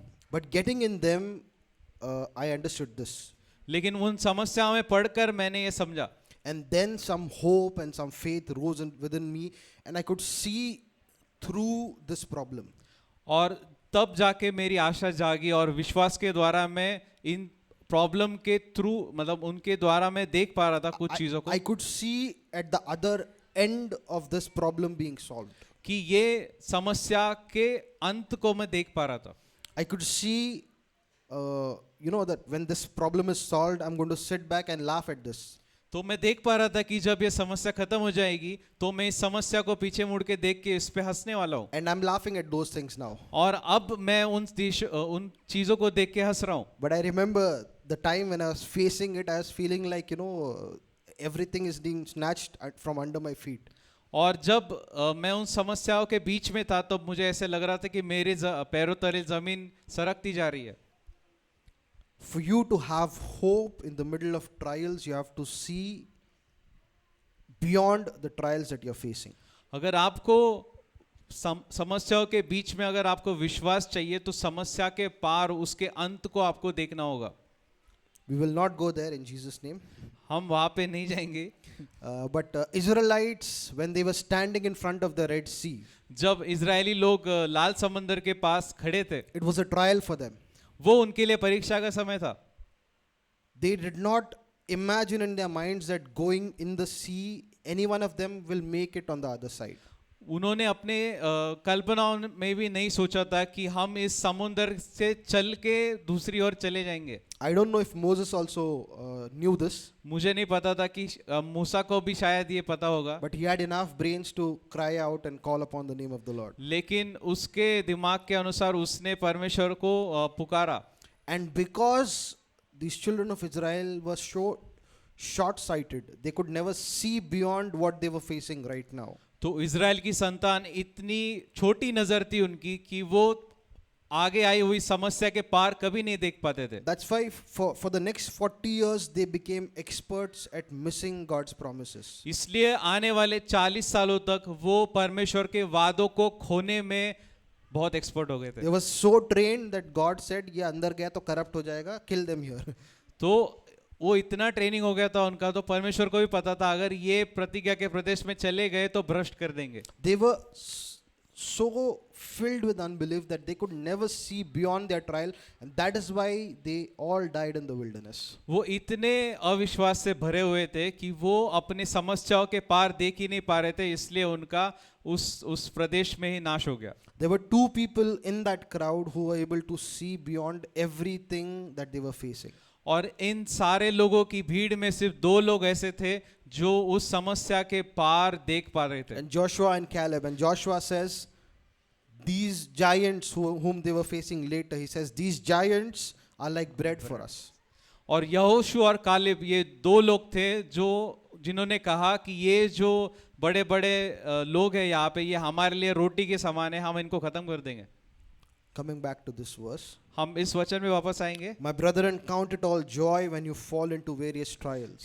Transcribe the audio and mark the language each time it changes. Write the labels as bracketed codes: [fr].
[en] But getting in them, I understood this. [hi] लेकिन उन समस्याओं में पढ़कर मैंने ये समझा. [en] And then some hope and some faith rose within me, and I could see through this problem. [hi] और तब जाके मेरी आशा जागी और विश्वास के द्वारा मैं इन प्रॉब्लम के थ्रू मतलब उनके द्वारा मैं देख पा रहा था कुछ चीजों को. [en] I could see at the other end of this problem being solved. [hi] कि ये समस्या के अंत को मैं देख पा रहा था. [en] I could see, that when this problem is solved, I'm going to sit back and laugh at this. [hi] तो मैं देख पा रहा था कि जब ये समस्या खत्म हो जाएगी तो मैं इस समस्या को पीछे मुड़ के देख के इस पे हंसने वाला हूँ. [en] And I'm laughing at those things now. [hi] और अब मैं उन चीजों को देख के हंस रहा हूँ. [en] But I remember the time when I was facing it, I was feeling like, everything is being snatched from under my feet. [hi] और जब मैं उन समस्याओं के बीच में था तो मुझे ऐसे लग रहा था कि मेरे पैरों तले जमीन सरकती जा रही है. [en] For you to have hope in the middle of trials, you have to see beyond the trials that you're facing. [hi] अगर आपको समस्याओं के बीच में अगर आपको विश्वास चाहिए तो समस्या के पार उसके अंत को आपको देखना होगा. [en] We will not go there in Jesus' name. [hi] हम वहाँ पे नहीं जाएंगे. [en] But Israelites, when they were standing in front of the Red Sea, [hi] जब इजरायली लोग लाल समंदर के पास खड़े थे, [en] it was a trial for them. [hi] वो उनके लिए परीक्षा का समय था. [en] They did not imagine in their minds that going in the sea, any one of them will make it on the other side. [hi] उन्होंने अपने कल्पनाओं में भी नहीं सोचा था कि हम इस समुद्र से चल के दूसरी ओर चले जाएंगे. [en] I don't know if Moses also knew this, [hi] मुझे नहीं पता था कि मूसा को भी शायद ये पता होगा, [en] but he had enough brains to cry out and call upon the name of the Lord. [hi] लेकिन उसके दिमाग के अनुसार उसने परमेश्वर को पुकारा. [en] And because these children of Israel were so short-sighted, they could never see beyond what they were facing right now. [hi] तो इज़राइल की संतान इतनी छोटी नजर थी उनकी कि वो आगे आई हुई समस्या के पार कभी नहीं देख पाते थे. [en] That's why for the next 40 years they became experts at missing God's promises. [hi] इसलिए आने वाले 40 सालों तक वो परमेश्वर के वादों को खोने में बहुत एक्सपर्ट हो गए थे. [en] They were so trained that God said, [hi] ये अंदर गया तो corrupt हो जाएगा, [en] kill them here. [hi] तो वो इतना ट्रेनिंग हो गया था उनका, तो परमेश्वर को भी पता था अगर ये प्रतिज्ञा के प्रदेश में चले गए तो भ्रष्ट कर देंगे. [en] They were so filled with unbelief that they could never see beyond their trial, and that is why they all died in the wilderness. [hi] वो इतने अविश्वास से भरे हुए थे कि वो अपनी समस्याओं के पार देख ही नहीं पा रहे थे, इसलिए उनका उस प्रदेश में ही नाश हो गया. [en] There were two people in that crowd who were able to see beyond everything that they were facing. [hi] और इन सारे लोगों की भीड़ में सिर्फ 2 लोग ऐसे थे जो उस समस्या के पार देख पा रहे थे. [en] And Joshua and Caleb. And Joshua says, these giants whom they were facing later, he says, these giants are like bread for us. [hi] और यहोशू और कालेब ये 2 लोग थे जो जिन्होंने कहा कि ये जो बड़े बड़े लोग हैं यहाँ पे, ये हमारे लिए रोटी के समान है, हम इनको खत्म कर देंगे. [en] Coming back to this verse. [hi] हम इस वचन में वापस आएंगे. [en] My brethren, count it all joy when you fall into various trials.